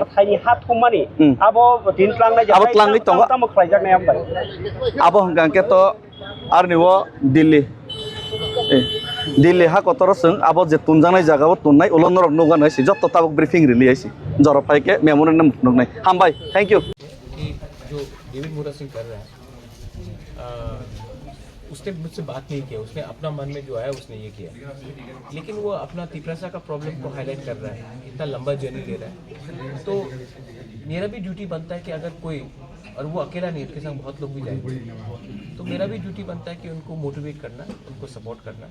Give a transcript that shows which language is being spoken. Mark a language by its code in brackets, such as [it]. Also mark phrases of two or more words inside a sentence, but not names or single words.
[trp] थाइनि हात कुमानि आबो दिनफ्लांनाय जाबाय आबो लांनाय तंगा ताम खलायजानाय आमबाय आबो हंगांके तो आरनिवो दिल्ली हा कतर जों आबो जे तुनजानाय जागाबो तुननाय उलनरक नुगानाय सि जत्त ताबक ब्रीफिंग रिलीयासि जरफायके मेमोरेंडम नुगनाय हामबाय [en] thank you [hi] जो डेविड मोरा सिंह कर रहा है उसने मुझसे बात नहीं किया, उसने अपना मन में जो आया उसने ये किया, लेकिन वो अपना तिपरासा का प्रॉब्लम को हाईलाइट कर रहा है, इतना लंबा जर्नी ले रहा है। तो मेरा भी ड्यूटी बनता है कि अगर कोई, और वो अकेला नहीं, उसके संग बहुत लोग भी जाएंगे, तो मेरा भी ड्यूटी बनता है कि उनको मोटिवेट करना, उनको सपोर्ट करना।